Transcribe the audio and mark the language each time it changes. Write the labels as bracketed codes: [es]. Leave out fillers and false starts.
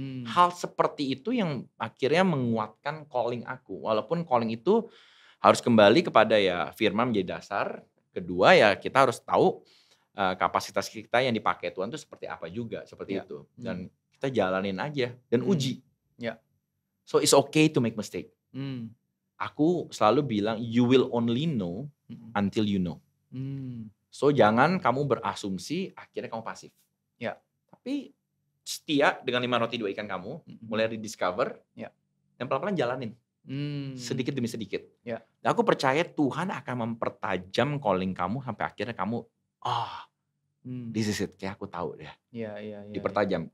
[id] Hal seperti itu yang akhirnya menguatkan calling aku. Walaupun calling itu harus kembali kepada ya firman menjadi dasar. Kedua ya kita harus tahu kapasitas kita yang dipakai Tuhan itu seperti apa juga, seperti itu. Dan kita jalanin aja dan uji. [en] So it's okay to make mistake. [id] Aku selalu bilang [en] you will only know until you know. [id] So jangan kamu berasumsi akhirnya kamu pasif. Tapi setia dengan 5 roti 2 ikan kamu, mulai rediscover dan pelan-pelan jalanin. Sedikit demi sedikit. Dan aku percaya Tuhan akan mempertajam calling kamu sampai akhirnya kamu [en] this is it, [id] kayak aku tahu deh. Dipertajam.